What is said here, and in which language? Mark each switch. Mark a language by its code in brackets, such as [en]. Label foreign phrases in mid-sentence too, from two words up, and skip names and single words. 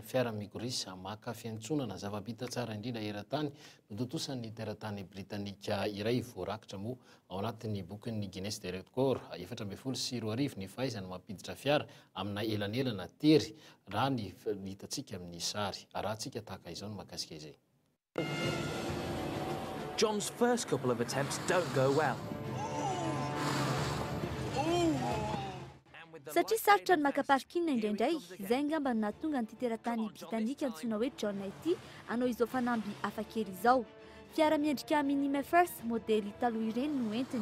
[mg] Fiara migorisa maka fiantsonana zava-bita tsara indrindra eran-tany notontosan'ny teratany britanika iray voarakitra moa ao anatin'ny bokin'ny Guinness de Record 14 ny fahaizana mampiditra fiara amina elanelana tery raha ny hitantsika amin'ny sary arahantsika tahaka izao no mahakasika izay. [en] John's first couple of attempts don't go well. [mg] Satria sarotra ny maka parking indraindray, izay angamba no nahatonga ny teratany britanika antsoina hoe John ity anao izao fanamby hafakely izao. Fiara miendrika Mini First modely taloha ireny no entiny.